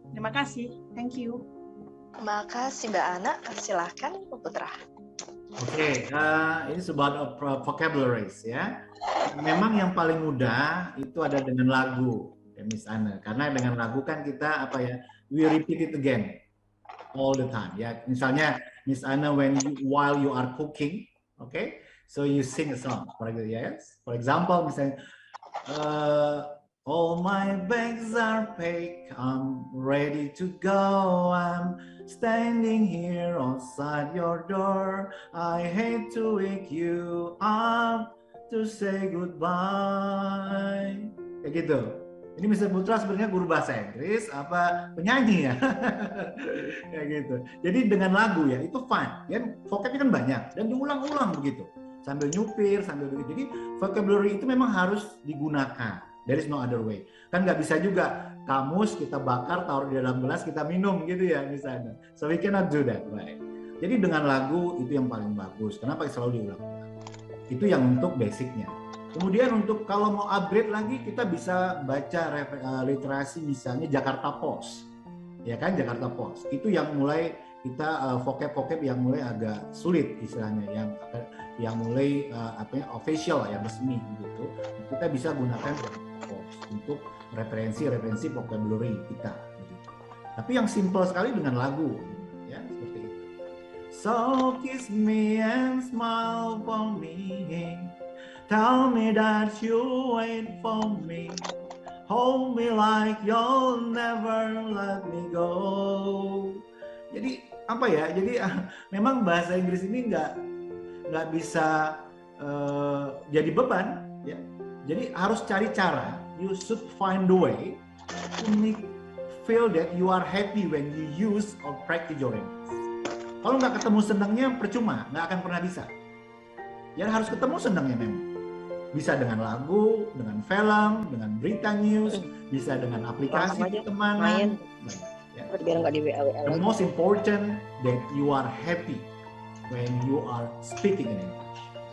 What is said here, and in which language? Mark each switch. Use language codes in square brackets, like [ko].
[id] Terima kasih. [en] Thank you. [id] Terima kasih Mbak Ana. Silahkan Bu Putra. Oke, ini sebuah vocabularies ya. Memang yang paling mudah itu ada dengan lagu, ya Miss Ana. Karena dengan lagu kan kita [en] we repeat it again all the time. [id] Ya, misalnya [en] Miss Ana while you are cooking, okay, so you sing a song. For example, misalnya all my bags are packed, I'm ready to go. I'm standing here outside your door. I hate to wake you up to say goodbye. [id] Kayak gitu. Ini Mr. Putra sebenarnya guru bahasa Inggris apa penyanyi ya? Kayak gitu. Jadi dengan lagu ya itu fun. Ya vocabnya kan banyak dan diulang-ulang begitu. Sambil nyupir, sambil begitu. Jadi vocabulary itu memang harus digunakan. [en] There is no other way. [id] Kan nggak bisa juga kamus kita bakar, taruh di dalam gelas, kita minum gitu ya misalnya. [en] So we cannot do that, right? [id] Jadi dengan lagu itu yang paling bagus. Kenapa selalu diulang-ulang? Itu yang untuk basicnya. Kemudian untuk kalau mau upgrade lagi, kita bisa baca literasi misalnya Jakarta Post. Ya kan, Jakarta Post. Itu yang mulai kita vocab yang mulai agak sulit istilahnya, yang mulai official, yang resmi gitu. Kita bisa gunakan untuk referensi vocabulary kita. Gitu. Tapi yang simple sekali dengan lagu, ya seperti itu. [en] So kiss me and smile for me, tell me that you wait for me, hold me like you'll never let me go. [id] Jadi apa ya? Jadi memang bahasa Inggris ini nggak bisa jadi beban, ya. Jadi harus cari cara. [en] You should find the way to make feel that you are happy when you use or practice your English. [id] Kalau nggak ketemu senangnya percuma, nggak akan pernah bisa. Ya harus ketemu senangnya memang. Bisa dengan lagu, dengan film, dengan berita news, bisa dengan aplikasi pertemanan. Ya. [en] The most important that you are happy when you are speaking in English.